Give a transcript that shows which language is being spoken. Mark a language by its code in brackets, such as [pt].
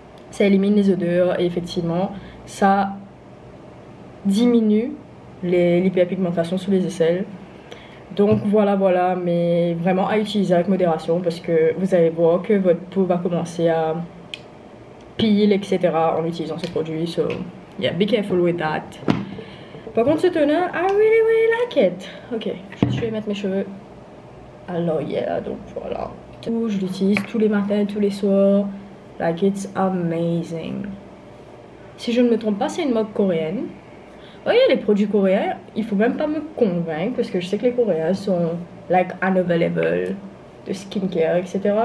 [fr] Ça élimine les odeurs et effectivement, ça diminue l'hyperpigmentation sous les aisselles. Donc voilà, mais vraiment à utiliser avec modération parce que vous allez voir que votre peau va commencer à pile, etc. en utilisant ce produit. [en] So, yeah, be careful with that. [fr] Par contre, ce toner, [en] I really like it. [fr] Ok, je vais mettre mes cheveux à l'oreille, donc voilà. Je l'utilise tous les matins, tous les soirs. [en] Like, it's amazing. [fr] Si je ne me trompe pas, c'est une marque coréenne. Oh, il y a les produits coréens, il faut même pas me convaincre parce que je sais que les Coréens sont [en] like another level [fr] de skincare, etc.